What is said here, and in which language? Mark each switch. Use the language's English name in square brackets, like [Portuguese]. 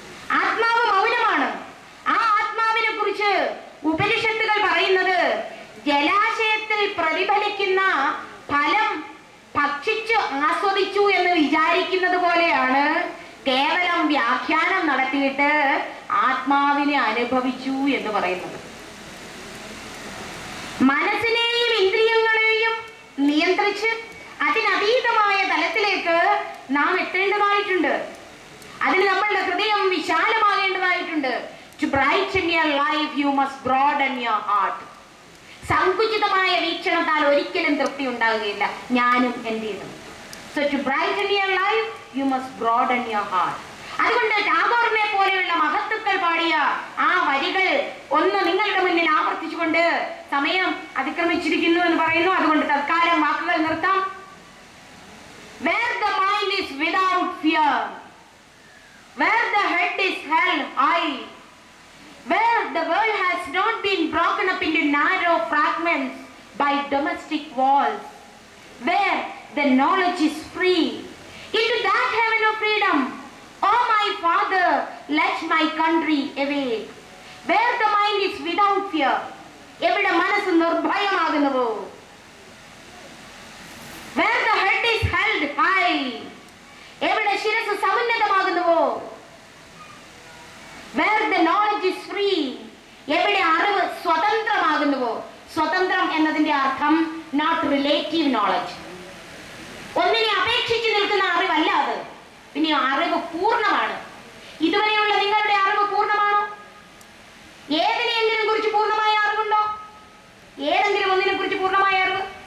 [Malayalam] ആത്മാവ് മൗനമാണ്. ആ ആത്മാവിനെ കുറിച്ച് ഉപനിഷത്തുകൾ പറയുന്നത് ജലാശയത്തിൽ പ്രതിഫലിക്കുന്ന ഫലം ഭക്ഷിച്ചു ആസ്വദിച്ചു എന്ന് വിചാരിക്കുന്നത് പോലെയാണ് കേവലം വ്യാഖ്യാനം നടത്തിയിട്ട് ആത്മാവിനെ അനുഭവിച്ചു എന്ന് പറയുന്നത്. മനസ്സിനെയും ഇന്ദ്രിയങ്ങളെയും നിയന്ത്രിച്ച് അതിനതീതമായ തലത്തിലേക്ക് നാം എത്തേണ്ടതായിട്ടുണ്ട്. അതിന് നമ്മളുടെ ഹൃദയം വിശാലമാകേണ്ടതായിട്ടുണ്ട്. [English] To brighten your life, you must broaden your heart. [Malayalam] സങ്കുചിതമായ വീക്ഷണത്താൽ ഒരിക്കലും തൃപ്തി ഉണ്ടാകുകയില്ല, ഞാനും എന്റേതും. [English] So to brighten your life, you must broaden your heart. [Malayalam] അതുകൊണ്ട് ടാഗോറിനെ പോലെയുള്ള മഹത്തുക്കൾ പാടിയ ആ വരികൾ ഒന്ന് നിങ്ങളുടെ മുന്നിൽ ആവർത്തിച്ചുകൊണ്ട് സമയം അതിക്രമിച്ചിരിക്കുന്നു എന്ന് പറയുന്നു. അതുകൊണ്ട് തൽക്കാലം വാക്കുകൾ നിർത്താം. [English] Where the mind is without fear, where the head is held high, where the world has not been broken up into narrow fragments by domestic walls, where the knowledge is free, into that heaven of freedom, oh my father, let my country awake. Where the mind is without fear, [Malayalam] എവിടെ മനസ്സ് നിർഭയമാകുന്നുവോ, [English] where the head is held high, [Malayalam] എവിടെ ശിരസ് സമുന്നതമാകുന്നുവോ, [English] where the knowledge is free, [Malayalam] എവിടെ അറിവ് സ്വതന്ത്രമാകുന്നുവോ. സ്വതന്ത്രം എന്നതിന്റെ അർത്ഥം [English] not relative knowledge, [Malayalam] ഒന്നിനെ അപേക്ഷിച്ച് നിൽക്കുന്ന അറിവല്ല അത്. പിന്നെ അറിവ് പൂർണ്ണമാണ്. ഇതുവരെയുള്ള നിങ്ങളുടെ അറിവ് പൂർണ്ണമാണോ? ഏതിനെയെങ്കിലും കുറിച്ച് പൂർണ്ണമായ അറിവുണ്ടോ? ഏതെങ്കിലും ഒന്നിനെ കുറിച്ച് പൂർണ്ണമായ അറിവ്?